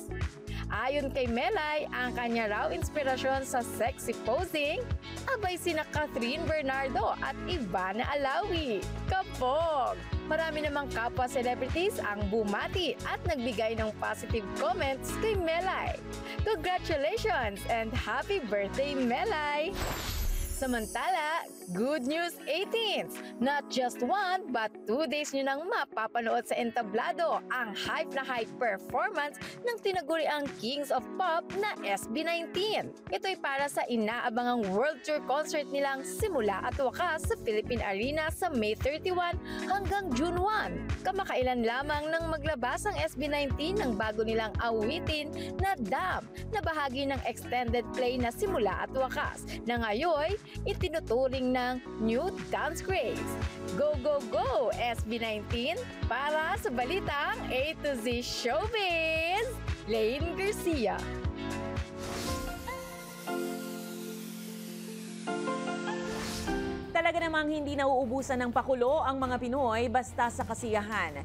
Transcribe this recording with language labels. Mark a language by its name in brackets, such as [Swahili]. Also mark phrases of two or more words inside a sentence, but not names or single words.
[Filipino] Ayon kay Melay, ang kanya raw inspirasyon sa [English] sexy posing, [Filipino] abay sina Catherine Bernardo at Ivana Alawi. Kapog! Marami namang kapwa celebrities ang bumati at nagbigay ng [English] positive comments [Filipino] kay Melay. [English] Congratulations and happy birthday, Melay! [Filipino] Samantala, [English] good news 18s! [Filipino] Not just one, but 2 days nyo nang mapapanood sa entablado ang hype na hype performance ng tinaguriang Kings of Pop na SB19. Ito'y para sa inaabangang [English] World Tour concert [Filipino] nilang simula at wakas sa Philippine Arena sa May 31 hanggang June 1. Kamakailan lamang nang maglabas ang SB19 ng bago nilang awitin na Dam na bahagi ng [English] extended play [Filipino] na simula at wakas na ngayon itinuturing ng [English] new dance craze. Go, go, go! [Filipino] SB19 para sa Balitang A to Z Showbiz! Lane Garcia. Talaga namang hindi nauubusan ng pakulo ang mga Pinoy basta sa kasiyahan.